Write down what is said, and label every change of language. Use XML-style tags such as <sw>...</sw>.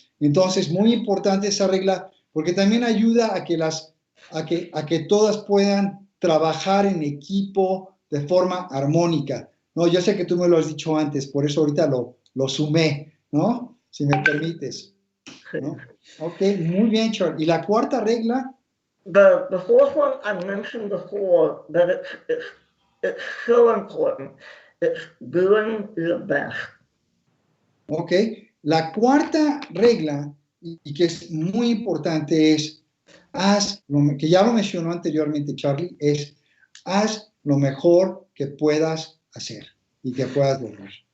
<es>Entonces, muy importante esa regla, porque también ayuda a que todas puedan trabajar en equipo de forma armónica. No, yo sé que tú me lo has dicho antes, por eso ahorita lo sumé, ¿no? Si me permites, ¿no? Ok, muy bien, Charly. Y la cuarta regla.</es> <en>The fourth one I mentioned before, that it's so important. It's doing your best.</en> <es>Ok, la cuarta regla, y que es muy importante, es que ya lo mencionó anteriormente Charly, es haz lo mejor que puedas hacer y que puedas lograr.</es>